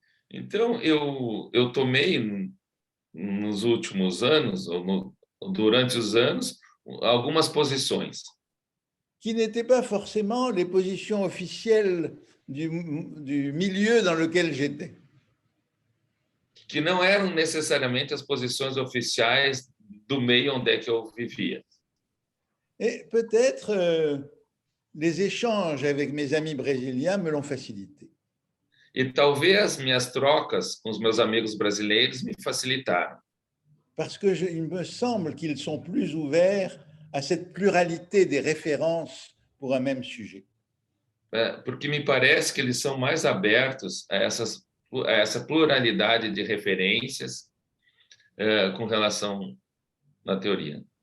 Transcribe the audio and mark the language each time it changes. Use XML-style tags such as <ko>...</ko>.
<pt>Então, eu tomei nos últimos anos, durante os anos, algumas posições.</pt> <fr>Qui n'étaient pas forcément les positions officielles du milieu dans lequel j'étais.</fr> <pt>Que não eram necessariamente as posições oficiais do meio onde é que eu vivia.</pt> <fr>Et peut-être les échanges avec mes amis brésiliens me l'ont facilité.</fr> <pt>E talvez minhas trocas com os meus amigos brasileiros me facilitaram.</pt> <fr>Parce que il me semble qu'ils sont plus ouverts à cette pluralité des références pour un même sujet.</fr> <pt>Porque me parece que eles são mais abertos a essa pluralidade de referências com relação à teoria.</pt>